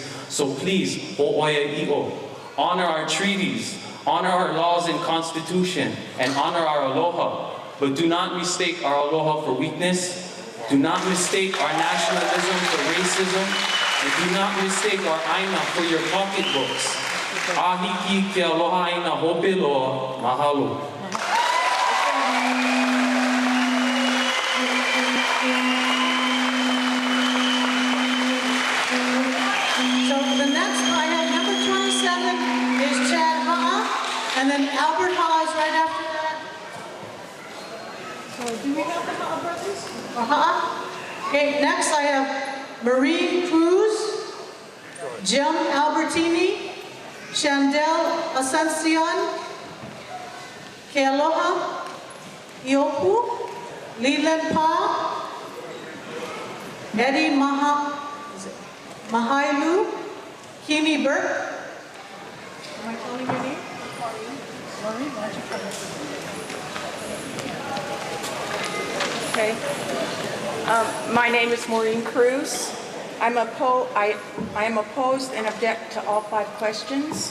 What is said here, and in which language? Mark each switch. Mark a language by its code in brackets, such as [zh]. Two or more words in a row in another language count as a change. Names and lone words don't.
[en] So please, [haw] ho'oia i'o, [en] honor our treaties, honor our laws and constitution, and honor our aloha. But do not mistake our aloha for weakness. Do not mistake our nationalism for racism, and do not mistake our aina for your pocketbooks. [haw] Ahiki ke aloha aina hope loa, mahalo. [en] So the next, I have number 27 is Chad Ha'a, and then Albert Ha'a is right after that. So do we have the Ha'a brothers? Okay, next I have Marie Cruz, Jim Albertini, Chandel Asuncion, Kealoha Iopu, Leland Pa, Eddie Mahailu, Kimi Burke. Am I calling your name? Maureen, why don't you come? Okay. My name is Maureen Cruz. I am opposed and object to all 5 questions.